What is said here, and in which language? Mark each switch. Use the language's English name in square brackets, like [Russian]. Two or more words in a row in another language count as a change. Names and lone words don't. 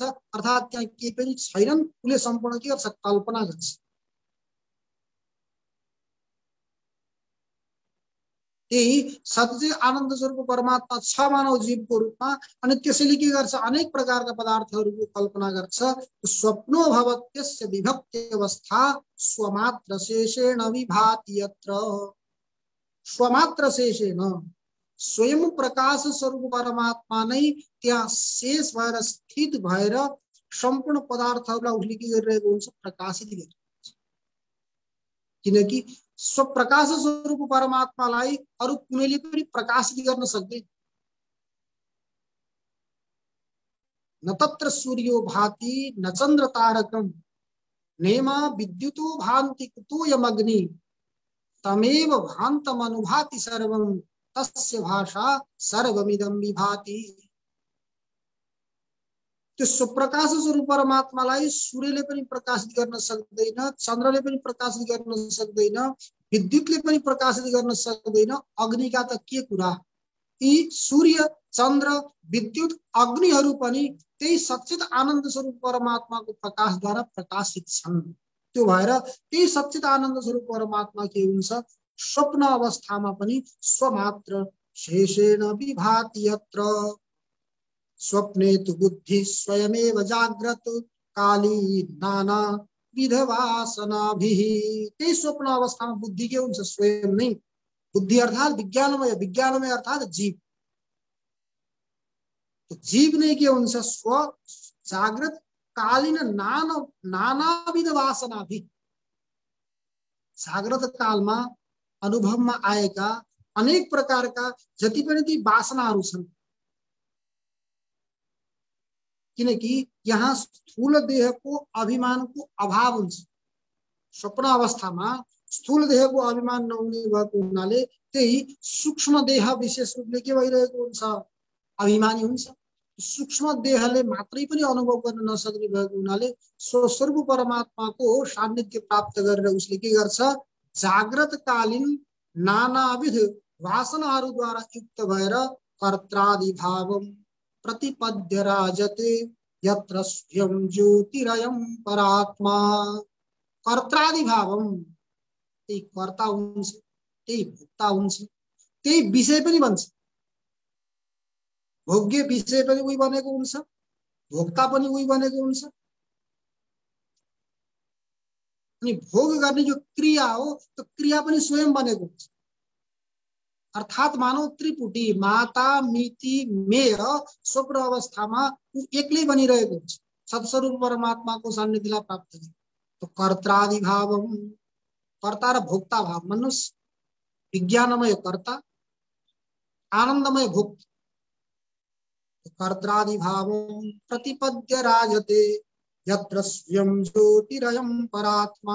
[Nepali] अर्थात त्यहाँ केही पनि छैनन्, उसले सम्पूर्ण के गर्छ, कल्पना गर्छ। यही सत्य आनन्द स्वरूप परमात्मा छ मानव जीवको रूपमा, अनि त्यसैले के गर्छ, अनेक प्रकारका पदार्थहरूको कल्पना गर्छ। [Sanskrit] स्वप्नो भवत्यस्य विभक्ति अवस्था स्वमात्र शेषेण विभाति यत्र। स्वमात्र शेषेण, [Nepali] स्वयं प्रकाश स्वरूप परमात्मा नै त्यहाँ शेष भएर स्थित भएर सम्पूर्ण पदार्थहरूलाई उसले के गरिरहेको हुन्छ, प्रकाशित गरिरहेको हुन्छ। किनकि स्वप्रकाश स्वरूप परमात्मालाई अरु कुनैले पनि प्रकाशित गर्न सक्दैन। [Sanskrit] न तत्र सूर्यो भाति न चन्द्र तारकम नेमा विद्युतो भान्ति कुतोयम अग्नि तमेव भान्तम अनुभाति सर्वम तस्य भाषा सर्वमिदं विभाति। [Nepali] त्यो स्वप्रकाश स्वरूप परमात्मालाई सूर्यले पनि प्रकाशित गर्न सक्दैन, चन्द्रले पनि प्रकाशित गर्न सक्दैन, विद्युतले पनि प्रकाशित गर्न सक्दैन, अग्निका त के कुरा। यी सूर्य चन्द्र विद्युत अग्निहरू पनि त्यही सच्चित आनन्द स्वरूप परमात्माको प्रकाशद्वारा प्रकाशित छन्। त्यो भएर त्यही सच्चित आनन्द स्वरूप परमात्मा के हुन्छ, स्वप्न अवस्थामा पनि [Sanskrit] स्वमात्र शेषेण विभाति यत्र स्वप्ने तु बुद्धि स्वयमेव जाग्रत काली नाना विधवासनाभिः। [Nepali] त्यही स्वप्न अवस्थामा बुद्धि के हुन्छ, स्वयं नै। बुद्धि अर्थात विज्ञानमय, विज्ञानमय अर्थात जीव। तो जीव नै के हुन्छ, [Sanskrit] स्व जागृत कालीन नानाविध वासनाभिः। [Nepali] जाग्रत कालमा अनुभवमा आएका अनेक प्रकारका जति पनि ती वासनाहरू छन्। किनकि यहाँ स्थूल देहको अभिमानको अभाव हुन्छ। स्वप्न अवस्थामा स्थूल देहको अभिमान नहुने भएको हुनाले त्यही सूक्ष्म देह विशेष रूपले के भइरहेको हुन्छ, अभिमानी हुन्छ। सूक्ष्म देहले मात्रै पनि अनुभव गर्न नसक्ने भएको हुनाले स्वस्वरूप परमात्माको सान्निध्य प्राप्त गरेर उसले के गर्छ, जाग्रतकालीन नानाविध वासनाहरूद्वारा युक्त भएर [Sanskrit] कर्त्रादि भावम प्रतिपद्य राजते यत्र स्वयं ज्योतिरयं परात्मा। कर्त्रादि भावम, [Nepali] त्यही कर्ता हुन्छ, त्यही भोक्ता हुन्छ, त्यही विषय पनि बन्छ। भोग्य विषय पनि उही बनेको हुन्छ, भोक्ता पनि उही बनेको हुन्छ। अनि भोग गर्ने जो क्रिया हो त्यो क्रिया पनि स्वयं बनेको हुन्छ। अर्थात मानव त्रिपुटी [Sanskrit] माता मिति मेय [Nepali] स्वप्न अवस्थामा ऊ एक्लै बनिरहेको हुन्छ सत्स्वरूप परमात्माको सान्निध्यलाई प्राप्त गर्ने। तो [Sanskrit] कर्त्रादि भावम, [Nepali] कर्ता र भोक्ता भाव मनुष्य विज्ञानमय कर्ता, आनन्दमय भोक्ता। [Sanskrit] कर्त्रादि भावम प्रतिपद्य राजते यत्र स्वयं ज्योतिरयं परात्मा।